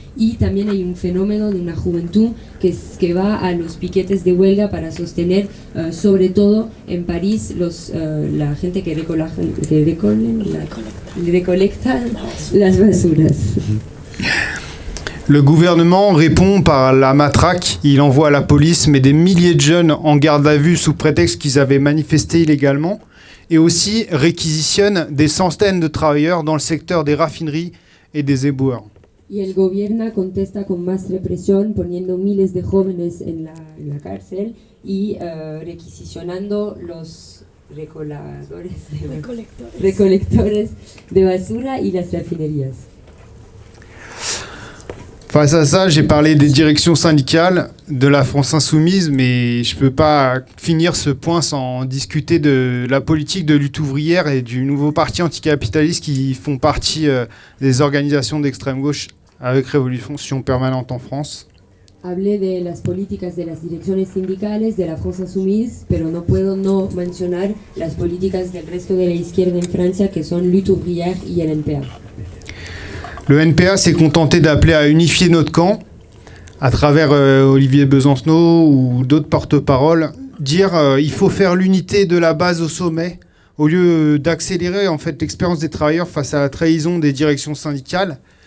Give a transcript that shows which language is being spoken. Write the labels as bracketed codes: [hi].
[es] y también hay un fenómeno de una juventud que va a los piquetes de huelga para sostener, sobre todo en París, la gente que recolecta las basuras. [fr] Le gouvernement répond par la matraque, il envoie à la police mais des milliers de jeunes en garde à vue sous prétexte qu'ils avaient manifesté illégalement, et aussi réquisitionne des centaines de travailleurs dans le secteur des raffineries et des éboueurs. [es] Y el gobierno contesta con más represión, poniendo miles de jóvenes en la cárcel y requisicionando los recolectores de basura y las refinerías. [fr] Face à ça, j'ai parlé des directions syndicales, de la France insoumise, mais je ne peux pas finir ce point sans discuter de la politique de lutte ouvrière et du nouveau parti anticapitaliste qui font partie des organisations d'extrême gauche avec Révolution Permanente en France. [es] Hablé de las políticas de las direcciones sindicales de la France Insoumise, pero no puedo no mencionar las políticas del resto de la izquierda en Francia, que son Lutte Ouvrière y el NPA. [fr] Le NPA s'est contenté d'appeler à unifier notre camp à travers Olivier Besancenot ou d'autres porte-paroles, dire il faut faire l'unité de la base au sommet, au lieu d'accélérer en fait l'expérience des travailleurs face à la trahison des directions syndicales.